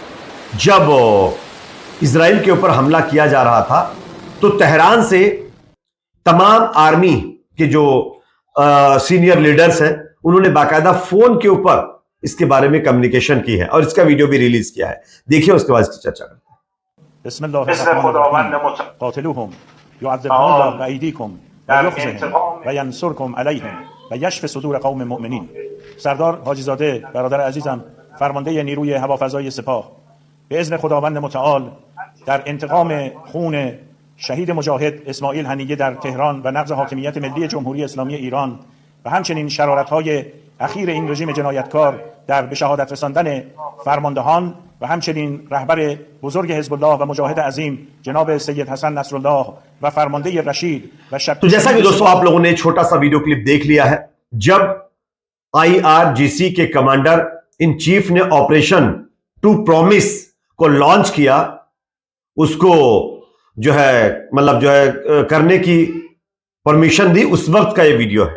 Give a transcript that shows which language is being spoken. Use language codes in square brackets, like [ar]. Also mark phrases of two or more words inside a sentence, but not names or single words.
[hi] जब इजराइल के ऊपर हमला किया जा रहा था तो तेहरान से तमाम आर्मी के जो [en] senior leaders [hi] हैं उन्होंने बाकायदा फोन के ऊपर इसके बारे में कम्युनिकेशन की है और इसका वीडियो भी रिलीज किया है। देखिए, उसके बाद इसकी चर्चा करते हैं। [fa] سردار حاجی زاده برادر عزیزم فرمانده نیروی هوافضای سپاه به اذن خداوند متعال در انتقام خون شهید مجاهد اسماعیل هنیه در تهران و نقض حاکمیت ملی جمهوری اسلامی ایران و همچنین شرارت‌های اخیر این رژیم جنایتکار در به شهادت رساندن فرماندهان و همچنین رهبر بزرگ حزب الله و مجاهد عظیم جناب سید حسن نصرالله و فرمانده رشید و شب [hi] तो जैसा कि दोस्तों आप लोगों ने छोटा सा वीडियो क्लिप देख लिया है, जब IRGC के [en] commander in chief [hi] ने ऑपरेशन टू प्रॉमिस को लॉन्च किया, उसको जो है मतलब जो है करने की परमिशन दी, उस वक्त का ये वीडियो है।